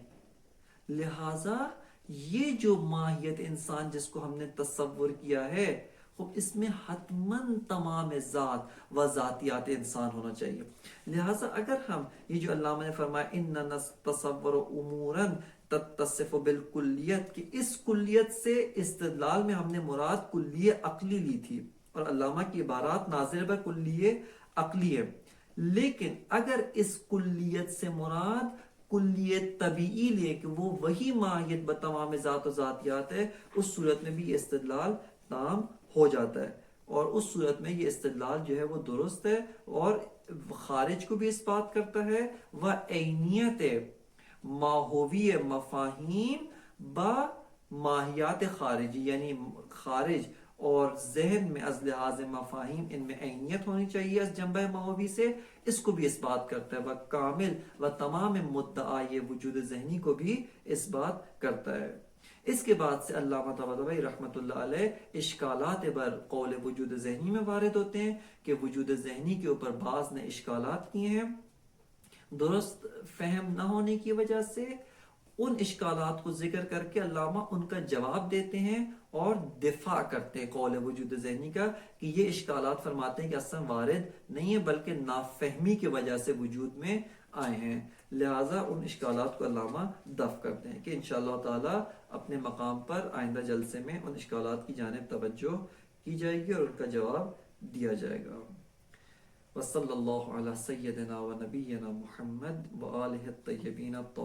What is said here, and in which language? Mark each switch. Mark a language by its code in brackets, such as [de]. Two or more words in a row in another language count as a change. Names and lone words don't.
[ur] لہذا یہ جو ماہیت انسان جس کو ہم نے تصور کیا ہے، خوب اس میں حتماً تمام ذات و ذاتیات انسان ہونا چاہیے. لہذا اگر ہم یہ جو علامہ نے فرمایا [ar] اننا نتصور امورا تتصف بالکلیت، [ur] کہ اس کلیت سے استدلال میں ہم نے مراد کلیہ عقلی لی تھی، اور علامہ کی عبارات ناظر بر کلیہ عقلی ہے. لیکن اگر اس کلیت سے مراد کلیت طبیعی لے کہ وہ وہی ماہیت بتمام ذات و ذاتیات ہے، اس صورت میں بھی یہ استدلال تام ہو جاتا ہے. اور اس صورت میں یہ استدلال جو ہے وہ درست ہے اور خارج کو بھی اس بات کرتا ہے. وہ عینیت ماہوی مفاہیم با ماہیات خارجی، یعنی خارج اور ذہن میں از لحاظ مفاہیم ان میں عینیت ہونی چاہیے اس جنبہ ماہوی سے، اس کو بھی اس بات کرتا ہے. وہ کامل و تمام مدعای وجود ذہنی کو بھی اس بات کرتا ہے. اس کے بعد سے علامہ طباطبائی رحمۃ اللہ علیہ اشکالات بر قول وجود ذہنی میں وارد ہوتے ہیں کہ وجود ذہنی کے اوپر بعض نے اشکالات کیے ہیں. درست فہم نہ ہونے کی وجہ سے ان اشکالات کو ذکر کر کے علامہ ان کا جواب دیتے ہیں اور دفاع کرتے ہیں قول وجود ذہنی کا، کہ یہ اشکالات فرماتے ہیں کہ اصلا وارد نہیں ہے بلکہ نافہمی کی وجہ سے وجود میں آئے ہیں. لہٰذا ان اشکالات کو علامہ دفع کرتے ہیں کہ [ar] انشاءاللہ تعالی [ur] اپنے مقام پر آئندہ جلسے میں ان اشکالات کی جانب توجہ کی جائے گی اور ان کا جواب دیا جائے گا. [ar] وصلی اللہ علی سیدنا و نبینا محمد و آلہ الطیبین الطاہرین.